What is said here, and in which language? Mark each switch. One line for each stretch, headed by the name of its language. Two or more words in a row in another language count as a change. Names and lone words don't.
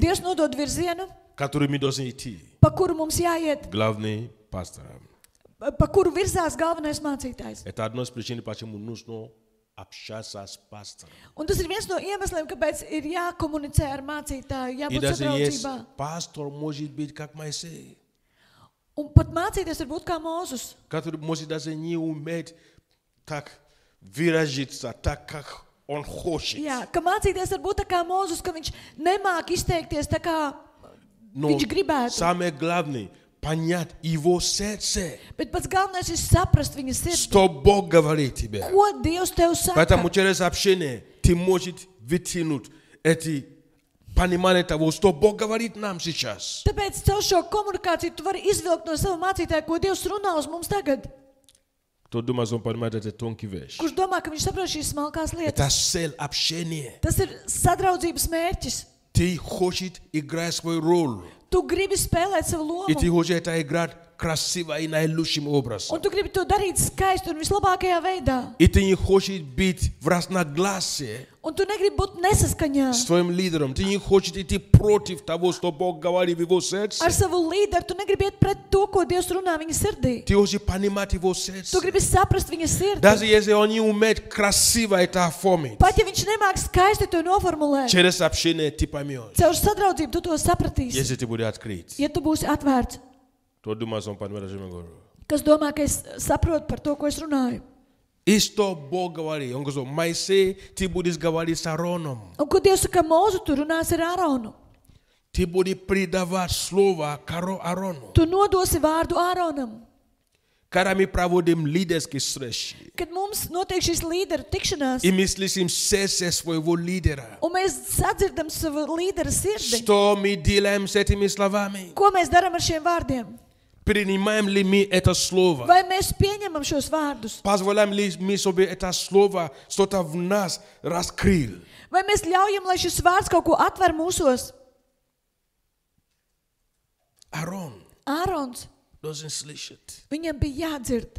Latvian: Dievs nodod virzienu,
Russian: которым мы должны идти.
Latvian: pa kuru mums jāiet,
Russian: Главный пастор.
Latvian: pa kuru virzās galvenais mācītājs.
Russian: Это одно из причин, почему нужно общаться с пастором.
Latvian: Un tas ir viens no iemesliem, kāpēc ir jākomunicē ar mācītāju,
Russian: И
Latvian: jābūt
Russian: даже есть
Latvian: sadraudzībā.
Russian: пастор может быть как Моисей,
Latvian: Un pat mācīties var būt kā Mūzus,
Russian: который может даже не уметь так выразиться, так как он хочет.
Latvian: jā, ka mācīties var būt tā kā Mūzus, ka viņš nemāk izteikties tā kā
Russian: Но
Latvian: viņš gribētu.
Russian: самое главное — понять его сердце,
Latvian: Bet pats galvenais ir saprast viņa sirdi.
Russian: что Бог говорит тебе.
Latvian: Ko Dievs tev saka?
Russian: Поэтому через общение ты можешь вытянуть эти понимания того, что Бог говорит нам сейчас.
Latvian: Tāpēc caur šo komunikāciju tu vari izvilkt no sava mācītāja, ko Dievs runā uz mums tagad.
Russian: Кто думает, он понимает эти тонкие вещи?
Latvian: Kurš domā, ka viņš saprot šīs smalkās
Russian: Это
Latvian: lietas?
Russian: цель общения.
Latvian: Tas ir sadraudzības mērķis.
Russian: Ты хочешь играть свою роль.
Latvian: Tu gribi spēlēt savu
Russian: И ты
Latvian: lomu,
Russian: хочешь это играть красиво и наилучшим образом.
Latvian: un tu gribi to darīt skaisti un vislabākajā veidā.
Russian: И ты не хочешь быть в разногласии
Latvian: Un tu negribi būt nesaskaņā
Russian: с твоим лидером. Ты не хочешь идти против того, что Бог говорит в его сердце.
Latvian: ar savu līderu. Tu negribi iet pret to, ko Dievs runā viņa sirdī.
Russian: Ты хочешь понимать его
Latvian: Tu
Russian: сердце.
Latvian: gribi saprast viņa sirdi.
Russian: Даже если он не умеет красиво это оформить,
Latvian: Pat ja viņš nemāk skaisti to noformulēt,
Russian: через общение ты поймешь.
Latvian: caur sadraudzību tu to sapratīsi.
Russian: Если ты будешь открыть.
Latvian: Ja tu būsi atvērts,
Russian: Кто думает, он понимает, о чем я говорю?
Latvian: kas domā, ka es saprotu par to, ko es runāju.
Russian: И что Бог говорит? Он говорит, Моисей, ты будешь говорить с Аароном.
Latvian: Un, ko Dievs saka, Mūzu, tu runāsi ar Āronu.
Russian: Ты будешь передавать слово Аарону.
Latvian: Tu nodosi vārdu Āronam.
Russian: Когда мы проводим лидерские встречи,
Latvian: Kad mums notiek šīs līderu tikšanās,
Russian: и мы слышим сердце своего лидера,
Latvian: un mēs sadzirdam savu līderu sirdi,
Russian: что мы делаем с этими словами?
Latvian: ko mēs darām ar šiem vārdiem?
Russian: Принимаем ли мы это слово?
Latvian: Vai mēs pieņemam šos vārdus?
Russian: Позволяем ли мы, чтобы это слово что-то в нас раскрыл?
Latvian: Vai mēs ļaujam, lai šis vārds kaut ko atver mūsos?
Russian: Аарон
Latvian: Ārons,
Russian: должен слышать.
Latvian: viņam bija jādzird.